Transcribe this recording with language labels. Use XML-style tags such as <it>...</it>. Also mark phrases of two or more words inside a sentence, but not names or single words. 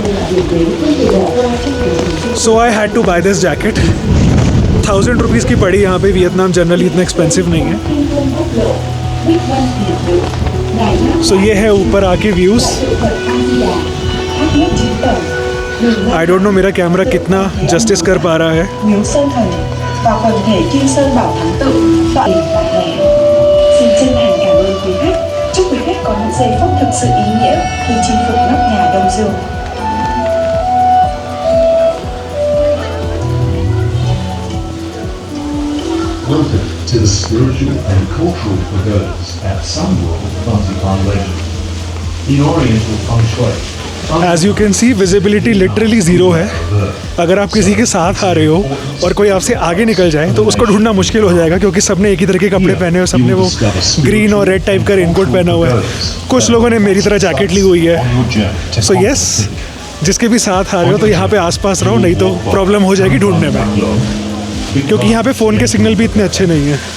<en>So I had to buy this jacket.</en> <hi>1000 रुपीज़ की पड़ी यहाँ पे। वियतनाम जनरली इतना एक्सपेंसिव नहीं है। सो ये है ऊपर आके व्यूज़।</hi> <en>I don't know</en> <hi>मेरा कैमरा कितना जस्टिस कर पा रहा है।</hi> <vi>Miếu Sơn Thần và quần thể Kim Sơn Bảo Thắng Tự tọa lạc tại này. Xin chân thành cảm ơn quý khách. Chúc quý khách có những giây phút thực sự ý nghĩa khi chinh phục nóc nhà Đông Dương.</vi> <en>Welcome to the spiritual and cultural pagodas at Sunworld Fansipan Legend. In Oriental Feng Shui, As you can see visibility literally zero है।</en> <hi>अगर आप किसी के साथ आ रहे हो और कोई आपसे आगे निकल जाए तो उसको ढूंढना मुश्किल हो जाएगा, क्योंकि सबने एक ही तरह के कपड़े पहने और सबने वो ग्रीन और</hi> <en>red type</en> <hi>का रेनकोट पहना हुआ है। कुछ लोगों ने मेरी तरह जैकेट ली हुई है।</hi> <en>so yes,</en> <hi>जिसके भी साथ आ रहे हो तो यहाँ पे आसपास रहो, नहीं तो प्रॉब्लम हो जाएगी ढूंढने में, क्योंकि यहाँ पे फ़ोन के सिग्नल भी इतने अच्छे नहीं हैं।</hi>